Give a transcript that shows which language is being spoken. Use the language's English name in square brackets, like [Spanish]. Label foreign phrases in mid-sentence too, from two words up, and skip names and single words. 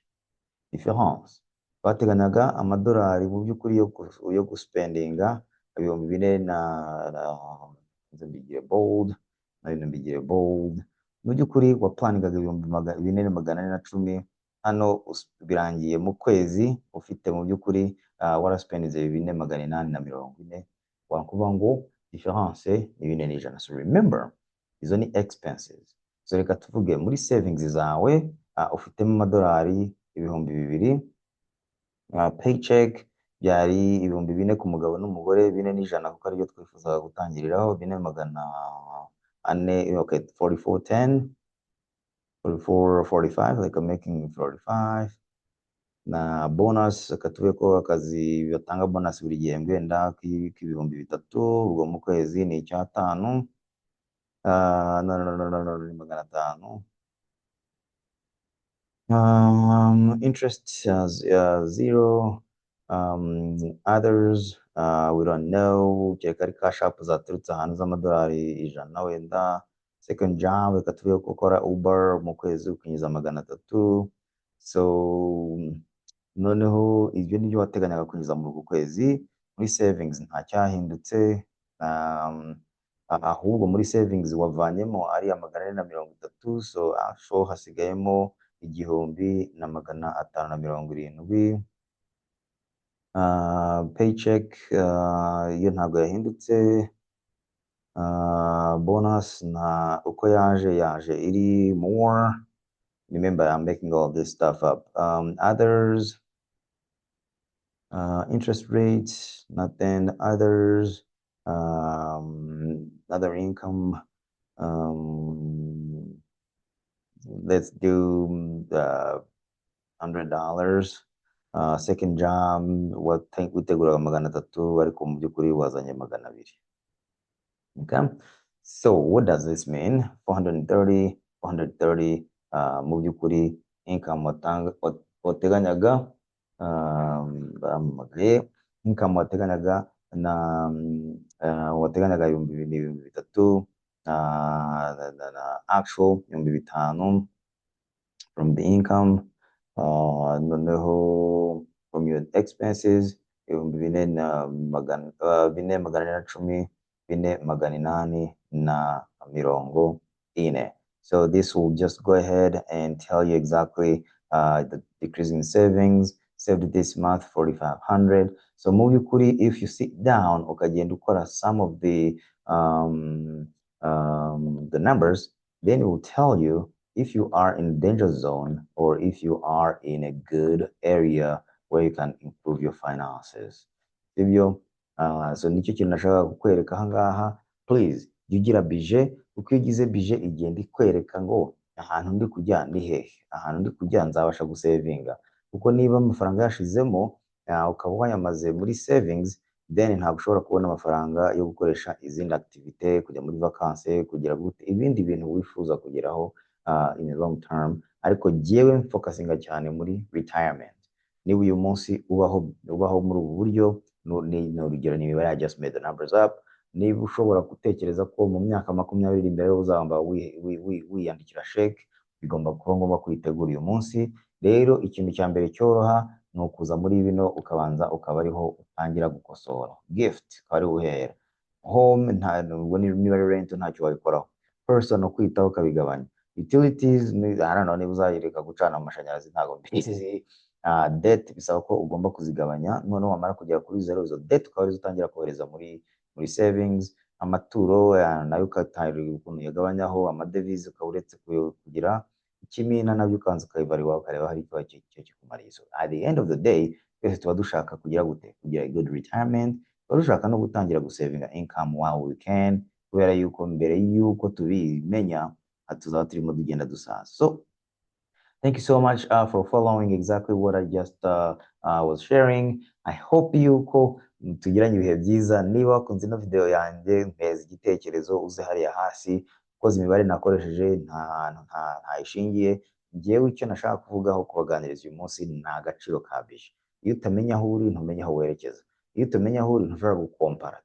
[Kinyarwanda] Difference twateganyaga amadolari mu by'ukuri yo guspendinga 4,000 mbigire bold mu by'ukuri wa planningaga 4,410. hano birangiye mu kwezi ufite mu by'ukuri waraspendinze 4,840. wakuvuga ngo difference ni 4,100. [English] So remember, [Kinyarwanda] izo ni expenses. So reka tuvuge muri savings zawe ufitemo amadolari 2,000. Paycheck byari 4,000 ku mugabo n'umugore, 4,100 kuko aribyo twifuzaga gutangiriraho, 4,400. [English] Okay, 4410, 4445, like I'm making 45. [Kinyarwanda] Na bonus reka tuve ko akazi batanga bonus buri gihembwe wenda k'3,000, ubwo mu kwezi ni 500. [English] No, 500. Interest 0. Others we don't know, [Kinyarwanda] kereka ari cash app zaturutse ahantu z'amadolari 100 wenda. [English] Second job, [Kinyarwanda] reka tuvuge ko ukora Uber mu kwezi ukinjiza 300. So noneho ibyo nibyo wateganyaga kwinjiza muri uku kwezi. Muri savings nta cyahindutse, ahubwo muri savings wavanyemo ari 430, [English] so actual [Kinyarwanda] hasigayemo 1570. Paycheck iyo ntabwo yahindutse. Bonus na uko yaje iri more. [English] Remember, I'm making all this stuff up. Others, interest rates, nothing. Others, other income. Let's do $100. Second job, [Kinyarwanda] witeguraga 300 ariko mu by'ukuri wazanye 200. [English] Okay, so what does this mean? [Kinyarwanda] 430 mu by'ukuri income wateganyaga, income wateganyaga na wateganyaga 2,300, na actual 5,000 [English] from the income. Noneho from your expenses 4,410, 4,840. So this will just go ahead and tell you exactly the decrease in savings. Saved this month 4,500. So [Kinyarwanda] mu by'ukuri, [English] if you sit down [Kinyarwanda] ukagenda ukora [English] some of the numbers, then it will tell you if you are in danger zone or if you are in a good area where you can improve your finances. [Kinyarwanda] Sibyo? So nicyo kintu nashaka kukwereka ahangaha. Please, jya ugira budget, uko ugize budget igenda ikwereka ngo ahantu ndi kujya ndi hehe, ahantu ndi kujya nzabasha gusavinga. Kuko niba amafaranga yashizemo ukaba wayamaze muri savings, then ntabwo ushobora kubona amafaranga yo gukoresha izindi activite, kujya muri vacances, kugira gute ibindi bintu wifuza kugeraho [English] in a long term. [Kinyarwanda] Ariko jyewe focusinga cyane muri retirement. Niba uyu munsi ubaho muri ubu buryo, ni urugero, ni imibare, [English] I just made the numbers up. [Kinyarwanda] Niba ushobora gutekereza ko mu myaka 20 imbere uzamba wiyandikira sheke, bigomba kuba ngombwa kwitegura uyu munsi. Rero ikintu cya mbere cyoroha ni ukuza muri bino ukabanza ukaba ariho utangira gukosora. Gift ukaba ari uhera. Home niba ari rent ntacyo wabikoraho. Personal kwitaho ukabigabanya. [English] Utilities, I don't know, [Kinyarwanda] niba uzayireka gucana amashanyarazi ntabwo mbizi. Debt bisaba ko ugomba kuzigabanya, noneho wamara kugera kuri zero, izo debt ukaba arizo utangira kohereza muri savings. Amaturo nayo ukatangira ukuntu yagabanyaho. Amadevize ukaba uretse kugira ikimina, nabyo ukanza ukayibarira ukareba hari icyo kikumariye. [English] So at the end of the day, [Kinyarwanda] twese tuba dushaka kugira gute, kugira [English] a good retirement, [Kinyarwanda] tuba dushaka no gutangira gusavinga [English] income while we can, [Kinyarwanda] kubera yuko mbere yuko tubimenya tuzaba turimo tugenda dusaza. [English] So thank you so much for following exactly what I just was sharing. I hope [Kinyarwanda] yuko tugiranye ibihe byiza. Niba wakunze ino video yanjye, mpeza igitekerezo uze hariya hasi, koza imibare nakoresheje nta ishingiye. Njyewe icyo nashaka kuvugaho kubaganiriza uyu munsi ni agaciro ka budget. Iyo utamenya aho uri, ntumenya aho werekeza. Iyo utamenya aho uri, ntushobora gukompara.